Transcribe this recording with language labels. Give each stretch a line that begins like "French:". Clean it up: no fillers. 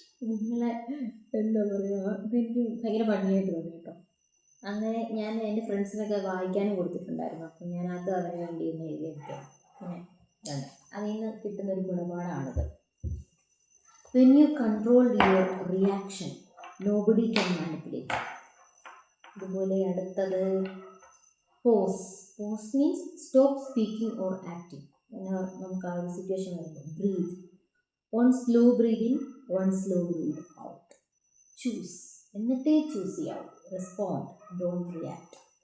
Malayalam: നിങ്ങളെ എന്താ പറയുക, ഇതെനിക്ക് ഭയങ്കര ഭംഗിയായിട്ട് തോന്നി കേട്ടോ. അങ്ങനെ ഞാൻ എൻ്റെ ഫ്രണ്ട്സിനൊക്കെ വായിക്കാനും കൊടുത്തിട്ടുണ്ടായിരുന്നു. അപ്പം ഞാൻ അത് അതിന് വേണ്ടി ഒന്ന് എഴുതിയെടുക്കാം. പിന്നെ അതിൽ നിന്ന് കിട്ടുന്നൊരു ഗുണപാഠമാണിത്.
English: When you control your reaction, nobody can manipulate.
Malayalam: അതുപോലെ അടുത്തത്
English: Pause means stop speaking or acting.
Malayalam: നമുക്ക് ആ ഒരു സിറ്റുവേഷൻ വരുമ്പോൾ
English: Breathe. One slow breath in, one slow breath out. Choose,
Malayalam: എന്നിട്ടേ ചൂസ് ചെയ്യാവൂ.
English: Respond, don't react.